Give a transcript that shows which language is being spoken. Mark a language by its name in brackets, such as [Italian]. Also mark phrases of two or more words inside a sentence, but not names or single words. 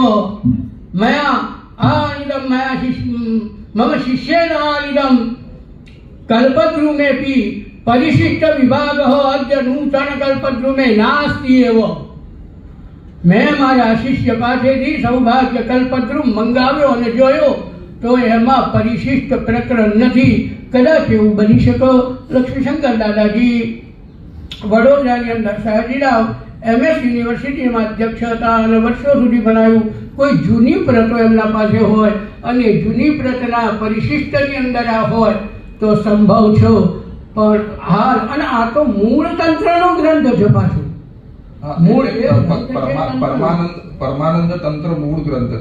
[Sanskrit] मया आनिदं मम शिष्येन आनिदं कल्पद्रुमेऽपि परिशिष्ट विभागः अद्य नूतन कल्पद्रुमे नास्ति एव। [Gujarati] મેં મારા શિષ્ય પાસેથી સૌભાગ્ય કલ્પદ્રુમ મંગાવ્યો અને જોયો તો એમાં પરિશિષ્ટ પ્રકરણ નથી। કદાચ એવું બની શકો। લક્ષ્મીશંકર દાદાજી વડોદરાની અંદર સયાજીરાવ MS યુનિવર્સિટીમાં અધ્યક્ષ હતા અને વર્ષો સુધી ભણાવ્યું। કોઈ જૂની પ્રતો એમના પાસે હોય અને જૂની પ્રતના પરિશિષ્ટની અંદર આ હોય તો સંભવ છે। પણ હાલ અને આ તો મૂળ તંત્રનો ગ્રંથ છે પાછું। પરમાનંદ તંત્ર મૂળ ગ્રંથ।